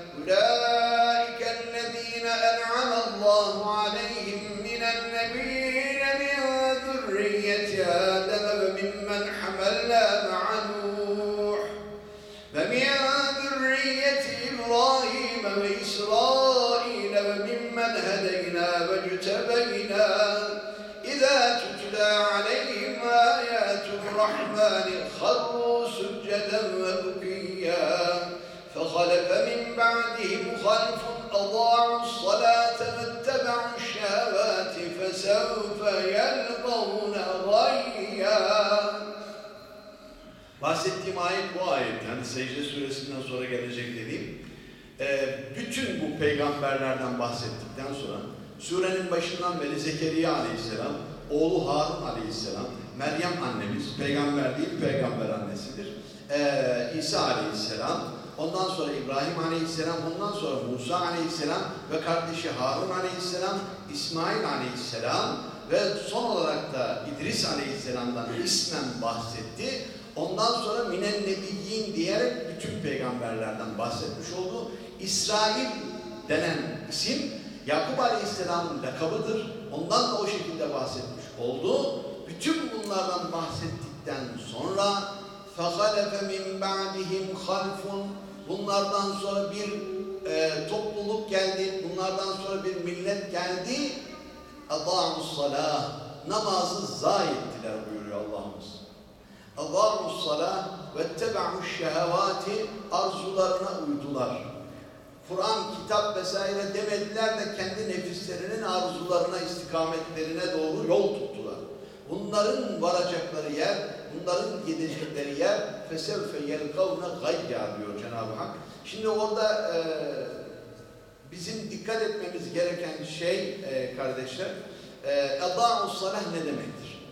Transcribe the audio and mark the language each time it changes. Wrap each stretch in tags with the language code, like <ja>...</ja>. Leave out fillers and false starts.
<ar>أولئك الذين أنعم الله عليهم من النبيين من ذرية آدم وممن حملنا مع نوح ومن ذرية إبراهيم وإسرائيل وممن هدينا واجتبينا إذا تتلى عليهم آيات الرحمن خروا سجدا وبكيا. فخلف من بعدهم خلف أضاعوا الصلاة واتبعوا الشهوات فسوف يلقون غيا.</ar> <tr>Bahsettiğim ayet bu ayet. Yani secde suresinden sonra gelecek dediğim. Bütün bu peygamberlerden bahsettikten sonra surenin başından beri Zekeriya aleyhisselam, oğlu Harun aleyhisselam, Meryem annemiz, peygamber değil peygamber annesidir. İsa aleyhisselam, ondan sonra İbrahim aleyhisselam, ondan sonra Musa aleyhisselam ve kardeşi Harun aleyhisselam, İsmail aleyhisselam ve son olarak da İdris aleyhisselamdan ismen bahsetti. Ondan sonra</tr> <ar>minen nebiyyin</ar> <tr>diyerek bütün peygamberlerden bahsetmiş oldu. İsrail denen isim Yakup aleyhisselamın lakabıdır. Ondan da o şekilde bahsetmiş oldu. Bütün bunlardan bahsettikten sonra</tr> <ar>فَخَلَفَ مِنْ بَعْدِهِمْ خَلْفٌ</ar> <tr>bunlardan sonra bir topluluk geldi, bunlardan sonra bir millet geldi.</tr> <ar>اَضَعُوا الصَّلَاةِ</ar> <tr>namazı zayi ettiler buyuruyor Allah'ımız.</tr> <ar>اَضَعُوا الصَّلَاةِ وَاتَّبَعُوا الشَّهَوَاتِ</ar> <tr>arzularına uydular. Kur'an, kitap vesaire demediler de kendi nefislerinin arzularına, istikametlerine doğru yol tuttular. Bunların varacakları yer, bunların gidecekleri yer</tr> <ar>فَسَوْفَ يَلْقَوْنَ غَيَّا</ar> <tr>diyor Cenab-ı Hak. Şimdi orada bizim dikkat etmemiz gereken şey kardeşler,</tr> <ar>اَضَعُوا الصَّلَاةِ</ar> <tr>ne demektir?</tr>